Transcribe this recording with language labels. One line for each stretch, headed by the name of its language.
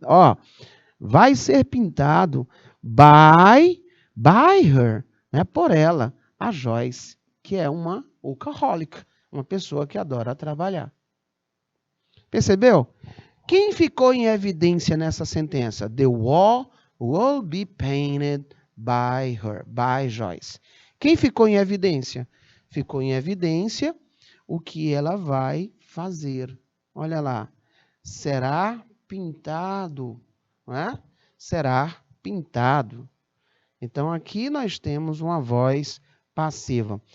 Portuguese: Ó, vai ser pintado
English: by her,
Portuguese: né? Por ela, a Joyce, que é uma workaholic, uma pessoa que adora trabalhar. Percebeu? Quem ficou em evidência nessa sentença?
English: The wall will be painted by her, by Joyce.
Portuguese: Quem ficou em evidência? Ficou em evidência o que ela vai fazer. Olha lá. Será pintado, não é? Será pintado. Então, aqui nós temos uma voz passiva.